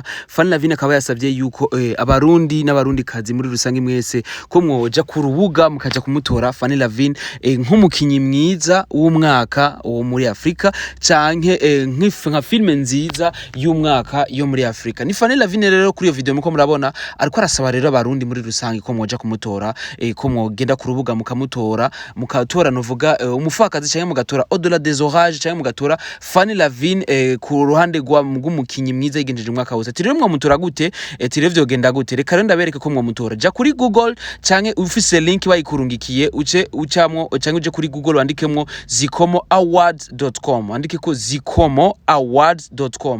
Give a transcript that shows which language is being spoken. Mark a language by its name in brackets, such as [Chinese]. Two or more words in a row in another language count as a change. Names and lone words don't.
[Rundi] Fanny Lavine akaba yasavye yuko abarundi n'abarundi kazi muri rusangi mwese ko mwoja ku rubuga mukaja kumutora Fanny Lavine nk'umukinyi mwiza w'umwaka wo muri Afrika canke nka filme nziza y'umwaka yo muri Afrika. Ni Fanny Lavine rero kuri iyo video muko murabona ariko arasaba rero abarundi muri rusangi ko mwoja kumutora ko mwogenda ku rubuga mukamutora mukatora novuga umufakazi cyangwa mugatora au-delà des orages cyangwa mugatora Fanny Lavine ku ruhande rw'umukinyi mwiza yigenjeje umwaka wose. Ati rero mwamutora gute? Ati rero vyogenda gute? Reka rero ndabereke ko mwamutora. Ja kuri Google cyangwa ufise link bayikurungikiye ucamwo cyangwa uje kuri Google wandikemwo zikomoawards.com wandike ko zikomoawards.com